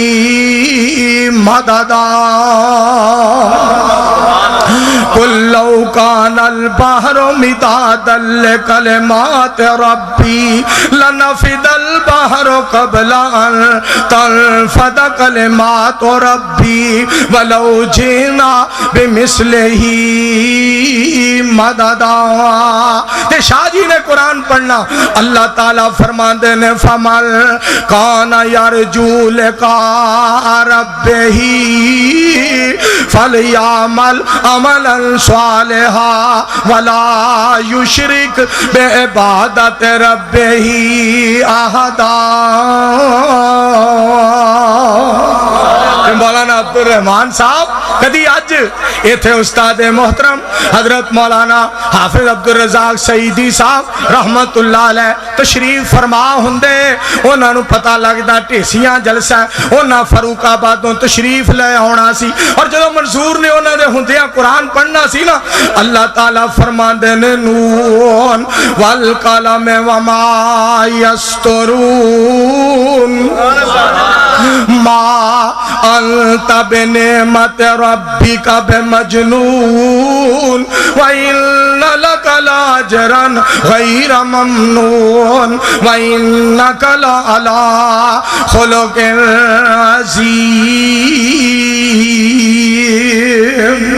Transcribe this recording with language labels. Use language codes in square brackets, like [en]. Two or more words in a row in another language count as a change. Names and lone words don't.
[ar] مددا قل لو کان البحر مدادا لکلمات ربی لنفد البحر قبل ان تنفد کلمات ربی ولو جئنا بمثلہ [pa] مددا تے شاہ جی نے قرآن پڑھنا اللہ تعالیٰ فرماندے نے [ar] فمن کان یرجو لقاء ربہ فلیعمل عملا صالحا ولا یشرک بعبادت ربہ احدا [pa] مولانا عبد الرحمان صاحب کدی اج ایتھے استاد محترم حضرت مولانا حافظ عبد الرزاق سعیدی صاحب رحمت اللہ علیہ تشریف فرما ہوندے انہاں نو پتہ لگدا ٹیسیاں جلسہ انہاں فاروق آبادوں تشریف لے آنا سی اور جدو منصور نے انہاں دے ہوندیاں قرآن پڑھنا سی نا اللہ تعالیٰ فرماندے نے [ar] نون والقلم وما یسطرون ما انت بنعمت ربک بمجنون وَإِنَّ لَكَ لَأَجْرًا غَيْرَ مَمْنُونٍ وَإِنَّكَ لَعَلَىٰ خُلُقٍ عَظِيمٍ